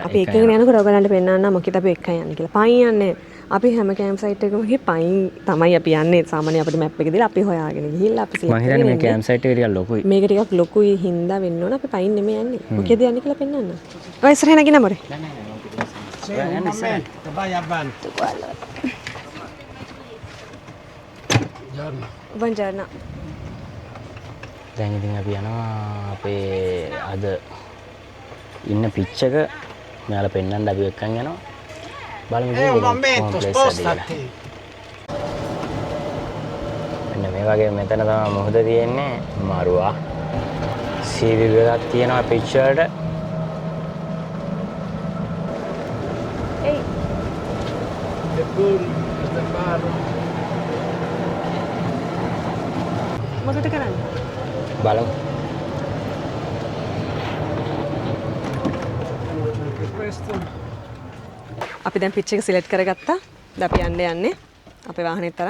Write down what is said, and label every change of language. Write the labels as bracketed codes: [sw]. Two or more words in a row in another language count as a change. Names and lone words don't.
[si] අපි එක්කගෙන යනකොට ඔයගලන්ට පෙන්වන්න මොකද අපි එක්ක යන්නේ කියලා. පයින් යන්නේ. අපි හැම [en] camp site [si] එකකම ගිහින් පයින් තමයි අපි යන්නේ. සාමාන්‍යයෙන් අපිට මැප් එක දීලා අපි හොයාගෙන ගිහිල්ලා අපි මම හිතන්නේ මේ [en] camp site [si] එක ටිකක් ලොකුයි. මේක ටිකක් ලොකුයි හින්දා වෙන්න ඕන. අපි පයින් නෙමෙයි යන්නේ. මොකද යන්නේ කියලා පෙන්වන්න. ඔය ඉස්සරහ නගින්න මොරේ. [it] Vai avanti. Buongiorno. [si] දැන් ඉතින් අපි යනවා අපේ අද ඉන්න පිච් එක මෙයාලා පෙන්නන්න අපි එක්කන් යනවා. බලමු [it] È un momento, spostati. [si] මෙන්න මේ වගේ මෙතන තමයි මොහොත තියෙන්නේ. මාරුවා. සීවි එකක් තියෙනවා පිච් වලට. [it] Ehi, E poi questa barra. [si] මොකද කරන්නේ? බලමු. අපි දැන් පිච් එක සිලෙක්ට් කරගත්තා. දැන් අපි යන්නේ අපේ වාහනේ තරම්.